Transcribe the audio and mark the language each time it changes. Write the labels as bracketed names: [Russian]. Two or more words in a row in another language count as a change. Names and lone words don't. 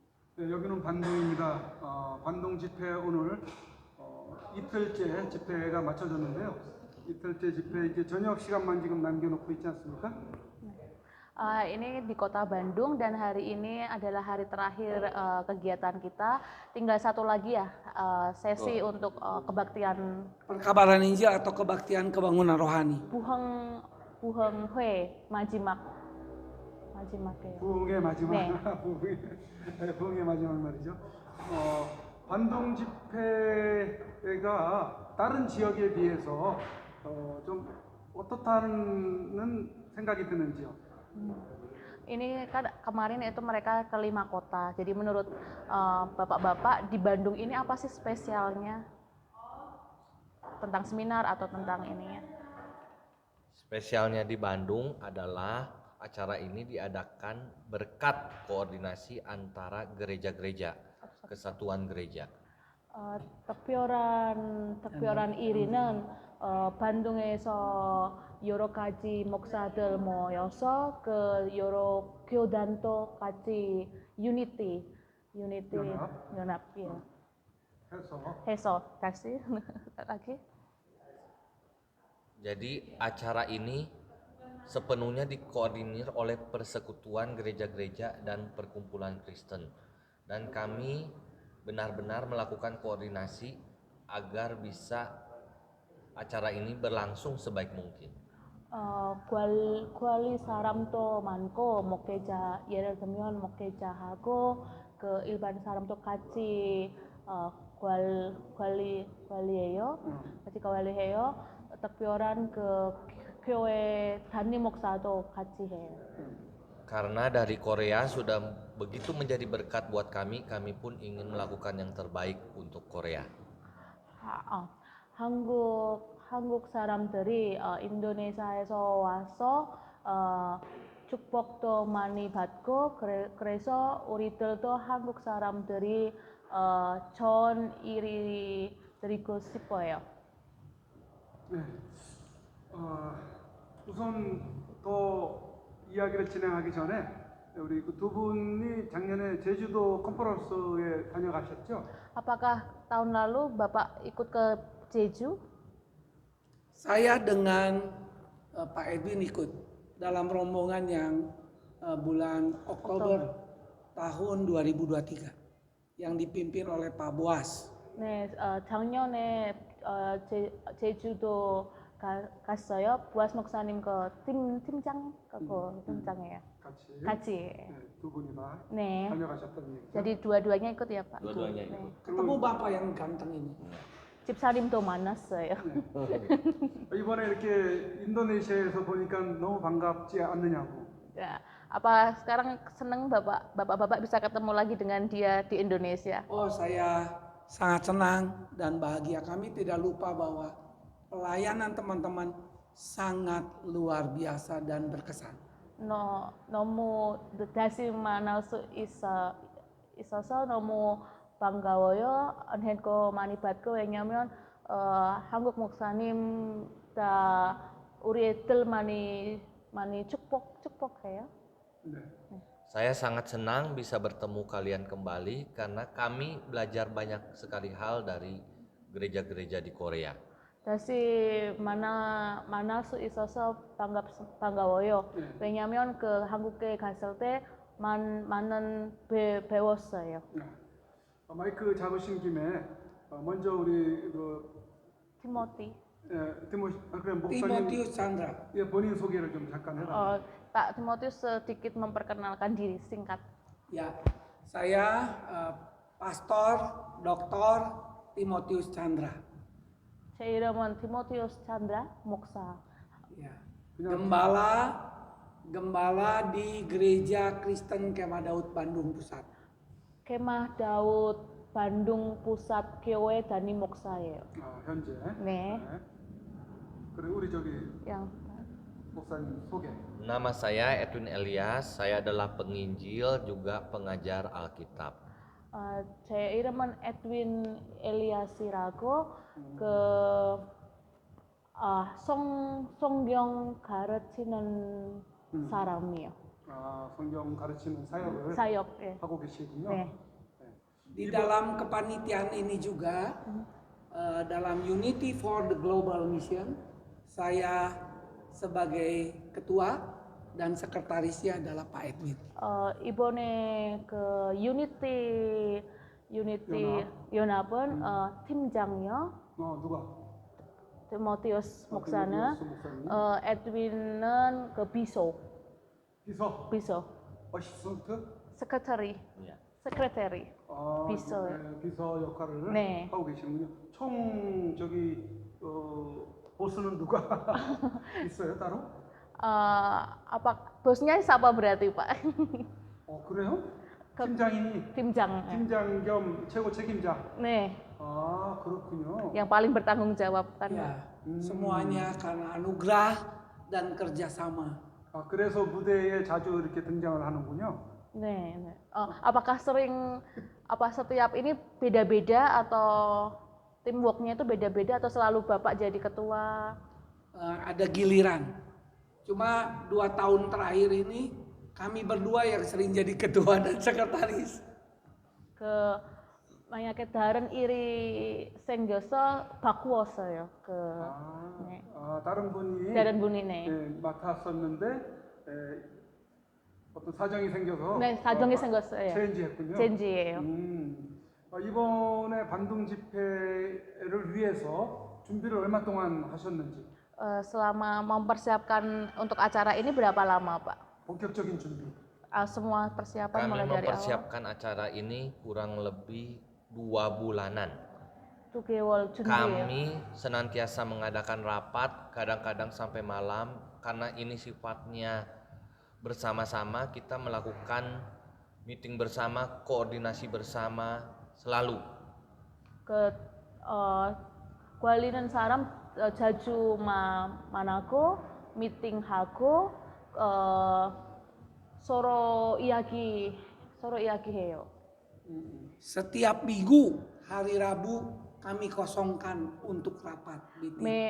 [Korean] 네, 여기는 반동입니다. 반동 집회 오늘 이틀째 집회가 마쳐졌는데요. 이틀째 집회 이제 저녁 시간만 지금 남겨놓고 있지 않습니까? [Indonesian] Ini di kota Bandung dan hari ini adalah hari terakhir kegiatan kita. Tinggal satu lagi ya sesi untuk kebaktian Perkabaran Injil atau kebaktian kebangunan rohani. [Korean] 부흥 부흥의 마지막 ya. 부흥의 마지막 네. 부흥의 마지막 말이죠. 반동 집회가 다른 지역에 비해서 좀 어떻다는 생각이 드는지요? [Indonesian] Ini kan kemarin itu mereka ke 5 kota. Jadi menurut bapak-bapak di Bandung ini apa sih spesialnya tentang seminar atau tentang ininya? Spesialnya di Bandung adalah acara ini diadakan berkat koordinasi antara gereja-gereja, kesatuan gereja. [Korean] 특별한 일위는 반동에서 여러 가지 목사들 모여서 그 여러 교단도 같이 유니티 연합 해서 다시 lagi. [Indonesian] Jadi acara ini sepenuhnya dikoordinir oleh persekutuan gereja-gereja dan perkumpulan Kristen. Dan kami benar-benar melakukan koordinasi agar bisa acara ini berlangsung sebaik mungkin. [Korean] 관리 사람도 많고 목회자 예를 들면 목회자하고 그 일반 사람도 같이 관리해요. 특별한 그 교회 담임 목사도 같이 해요. [Indonesian] Karena dari Korea sudah begitu menjadi berkat buat kami pun ingin melakukan yang terbaik untuk Korea. [Korean] 한국 사람들이 인도네시아에서 와서 축복도 많이 받고 그래서 우리들도 한국 사람들이 좋은 일이 드리고 싶어요. 네. 우선 더 이야기를 진행하기 전에 우리 그 두 분이 작년에 제주도 컨퍼런스에 다녀가셨죠? [Indonesian] Apakah tahun lalu Bapak ikut ke Jeju? Saya dengan Pak Edwin ikut dalam rombongan yang bulan Oktober tahun 2023 yang dipimpin oleh Pak Boas. [Korean] 네, 작년에 제주도 갔어요. 부아스 목사님 그 팀장 그거 팀장이에요. 같이. 네, 두 분이 다 네. 다녀가셨다는 얘기죠. [Indonesian] Jadi dua-duanya ikut ya Pak. Dua-duanya [Korean] 네. [Indonesian] ikut. Ketemu Bapak yang ganteng ini. [Korean] 집사님도 만났어요. 이번에 이렇게 인도네시아에서 보니까 너무 반갑지 않느냐고. [Indonesian] Ya, apa sekarang seneng bapak-bapak bisa ketemu lagi dengan dia di Indonesia? Oh, saya sangat senang dan bahagia. Kami tidak lupa bahwa pelayanan teman-teman sangat luar biasa dan berkesan. [Korean] 너무 다시 만날 수 있어서 너무 반가워요. 은혜도 많이 받고 왜냐면 한국 목사님 다 우리 애들 많이 축복해요. 네. [Indonesian] Saya sangat senang bisa bertemu kalian kembali karena kami belajar banyak sekali hal dari gereja-gereja di Korea. [Korean] 다시 만날 수 있어서 반가워요. 왜냐면 그 한국에 갔을 때 많은 배웠어요. 마이크 잡으신 김에 먼저 우리 그 티모티. 그래 목사님 Timotius Chandra. 예, 본인 소개를 좀 잠깐 해라. [Indonesian] Pak Timotius sedikit memperkenalkan diri singkat. Ya, saya Pastor Dr. Timotius Chandra. [Korean] 제 이름은 티모티우스 찬드라 목사. [Indonesian] Ya. Gembala di Gereja Kristen Kemah Daud Bandung Pusat. [Korean] Kemah Daud Bandung Pusat 교회 담임 목사예요. 현재. 네. 그래 우리 저기 Yang 목사님 소개. [Indonesian] Nama saya Edwin Elias, saya adalah penginjil juga pengajar Alkitab. [Korean] 제 이름은 에드윈 엘리아스라고 그 성경 가르치는 사람이에요. 성경 가르치는 사역을 사역 예. 하고 계시군요. 네. [Indonesian] Di dalam kepanitiaan ini juga, dalam Unity for the Global Mission, saya sebagai ketua dan sekretarisnya adalah Pak Edwin. [Korean] 이번에 그 유니티 연합은 팀장이요. 누가? 티모티우스 목사는 티모티우스 목사님. 에드윈은 그 비서 어시스턴트? 세크레터리 Ya. 세크레터리 아, 비서. 네, 비서 역할을 네. 하고 계시는군요. 총 저기 보스는 누가 있어요 따로? [Indonesian] apa bosnya siapa berarti Pak? [Korean] 그래요? 팀장이니 팀장. 팀장 겸 최고 책임자. 네, 아 그렇군요. [Indonesian] yang paling bertanggung jawab kan. Ya, semuanya karena anugerah dan kerjasama. [Korean] 아 그래서 무대에 자주 이렇게 등장을 하는군요. 네, 네. [Indonesian] Apakah setiap ini beda-beda atau teamworknya itu beda-beda atau selalu Bapak jadi ketua? Ada giliran. Cuma 2 tahun terakhir ini kami berdua yang sering jadi ketua dan sekretaris. [Korean] 만약에 다른 일이 생겨서 바꾸었어요. 네. 다른 분이 다른 분이 네. 맡았었는데 어떤 사정이 생겨서 네, 사정이 생겼어요. 체인지했군요. 체인지예요. 이번에 반동 집회를 위해서 준비를 얼마 동안 하셨는지? [Indonesian] Selama mempersiapkan untuk acara ini berapa lama, Pak? [Korean] 본격적인 준비. [Indonesian] Semua persiapan Kami mulai dari awal. mempersiapkan acara ini kurang lebih 2 bulanan. [Korean] 2 개월 준비예요. [Indonesian] Kami senantiasa mengadakan rapat, kadang-kadang sampai malam, karena ini sifatnya bersama-sama. Kita melakukan meeting bersama, koordinasi bersama selalu. [Korean] 관리는 사람 자주 만나고 미팅하고 서로 이야기해요. [Indonesian] Setiap minggu hari Rabu kami kosongkan untuk rapat meeting.